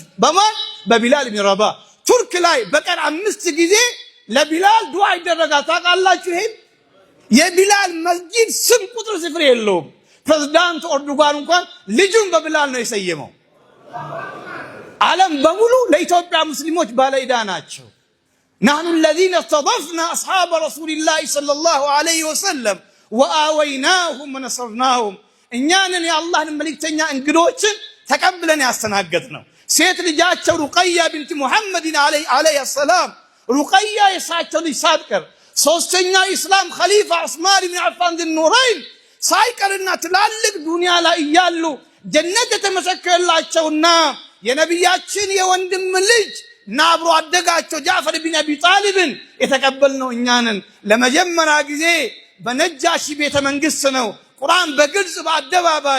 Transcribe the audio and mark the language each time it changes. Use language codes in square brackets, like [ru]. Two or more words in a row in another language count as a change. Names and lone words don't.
[am] በማን በቢላል ኢብኑ ረባህ ቱርክ ላይ በቀን 5 ጊዜ ለቢላል ዱዓ ይደረጋል ታውቃላችሁ? ይሄ የቢላል መስጊድ ስም ቁጥር ስፍር የለውም። ፕሬዝዳንት ኤርዶጋን እንኳን ልጁን በቢላል ነው የሰየመው። ዓለም በሙሉ ለኢትዮጵያ ሙስሊሞች ባለዕዳ ናቸው። [ar] نحن الذين استضفنا أصحاب رسول الله صلى الله عليه وسلم وآويناهم ونصرناهم [am] እኛንን የአላህን መልእክተኛ እንግዶችን ተቀብለን ያስተናገድነው ሴት ልጃቸው ሩቀያ ቢንት ሙሐመድ [ar] عليه السلام [am] ሩቀያ የሳቸው ልጅ ሳትቀር ሶስተኛ ኢስላም ኸሊፋ ዑስማን ኢብኑ አፋን ذو-النورين ሳይቀርና ትላልቅ ዱንያ ላይ ያሉ ጀነት የተመሰከረላቸውና የነብያችን የወንድም ልጅ ናብሮ አደጋቸው ጃፈር ኢብኑ አቢ ጣሊብን የተቀበልነው እኛንን ለመጀመሪያ ጊዜ በነጃሺ ቤተ መንግስት ነው። ቁርአን በግልጽ በአደባባይ